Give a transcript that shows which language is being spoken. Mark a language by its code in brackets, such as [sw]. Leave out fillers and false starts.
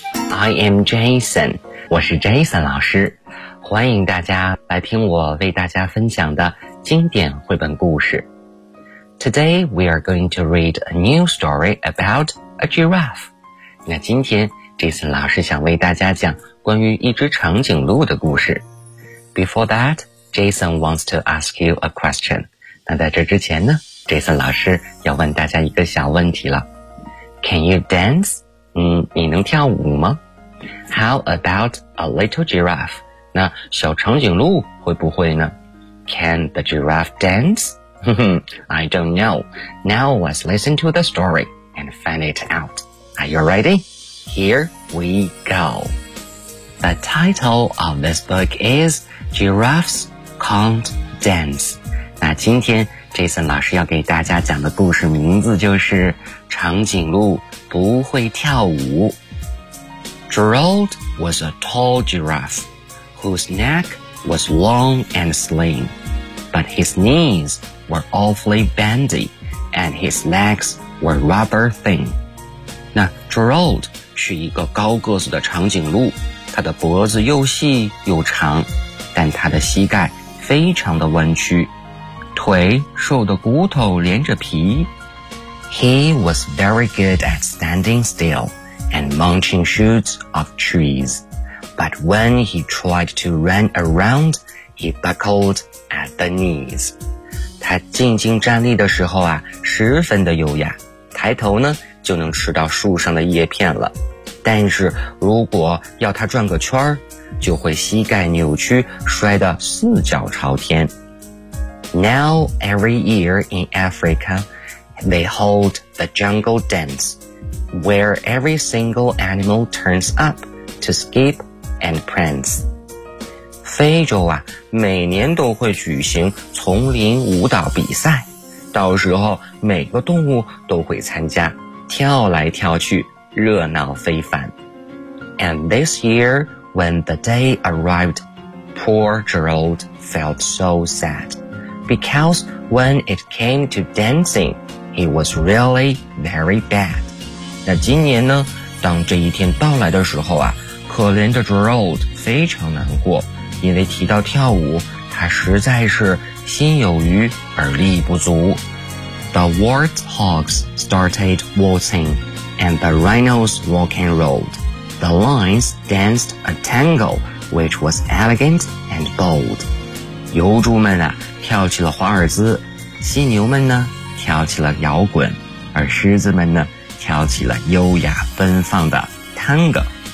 [en] I am Jason， [zh] 我是 Jason 老师，欢迎大家来听我为大家分享的经典绘本故事。 [en] Today, we are going to read a new story about a giraffe. [zh] 那今天 Jason 老师想为大家讲关于一只长颈鹿的故事。 [en] Before that, Jason wants to ask you a question. [zh] 那在这之前呢， Jason 老师要问大家一个小问题了。 [en] Can you dance? [zh] 你能跳舞吗？ [en] How about a little giraffe? [zh] 那小长颈鹿会不会呢？ [en] Can the giraffe dance? I don't know. Now let's listen to the story and find it out. Are you ready? Here we go. The title of this book is Giraffes Can't Dance. [zh] 那今天 Jason 老师要给大家讲的故事名字就是长颈鹿不会跳舞。 [en] Gerald was a tall giraffe whose neck was long and slim, but his knees were awfully bendy and his legs were rubber thin. [zh] 那 Gerald 是一个高个子的长颈鹿，他的脖子又细又长，但他的膝盖非常的弯曲，腿瘦得骨头连着皮。 [en] He was very good at standing still and munching shoots of trees, but when he tried to run around, he buckled at the knees. [zh] 他静静站立的时候啊，十分的优雅，抬头呢，就能吃到树上的叶片了。但是如果要他转个圈，就会膝盖扭曲，摔得四脚朝天。 [en] Now every year in Africa, they hold the jungle dance, where every single animal turns up to skip and prance. [zh] 非洲啊，每年都会举行丛林舞蹈比赛，到时候每个动物都会参加，跳来跳去，热闹非凡。 [en] And this year, when the day arrived, poor Gerald felt so sad, because when it came to dancing, he was really very bad. [zh] 那今年呢，当这一天到来的时候啊，可怜的 Gerald 非常难过，因为提到跳舞，他实在是心有余而力不足。 [en] The warthogs started waltzing, and the rhinos rock and rolled. The lions danced a tango, which was elegant and bold. [zh] 油猪们啊，跳起了华尔兹，犀牛们呢，跳起了摇滚，而狮子们呢，跳起了优雅奔放的 tango.